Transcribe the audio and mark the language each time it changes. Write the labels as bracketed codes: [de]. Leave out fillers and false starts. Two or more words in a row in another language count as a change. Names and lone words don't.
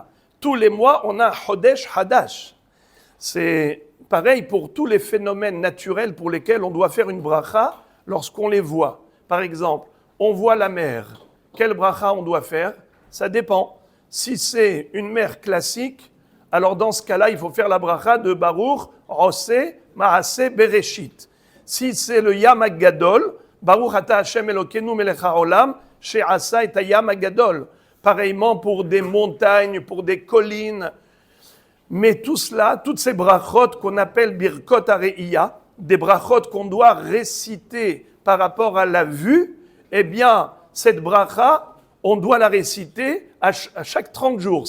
[fr] Tous les mois, on a un [he] חודש חדש. [fr] C'est pareil pour tous les phénomènes naturels pour lesquels on doit faire une bracha lorsqu'on les voit. Par exemple, on voit la mer. Quelle bracha on doit faire? Ça dépend. Si c'est une mer classique, alors dans ce cas-là, il faut faire la bracha de [he] ברוך עושה מעשה בראשית. [fr] Si c'est le [he] ים הגדול ברוך אתה השם אלוקינו מלך העולם שעשה את ים הגדול. [fr] Pareillement pour des montagnes, pour des collines. Mais tout cela, toutes ces brachot qu'on appelle [he] ברכות הראייה, [fr] des brachot qu'on doit réciter par rapport à la vue, eh bien, cette bracha, on doit la réciter à chaque 30 jours.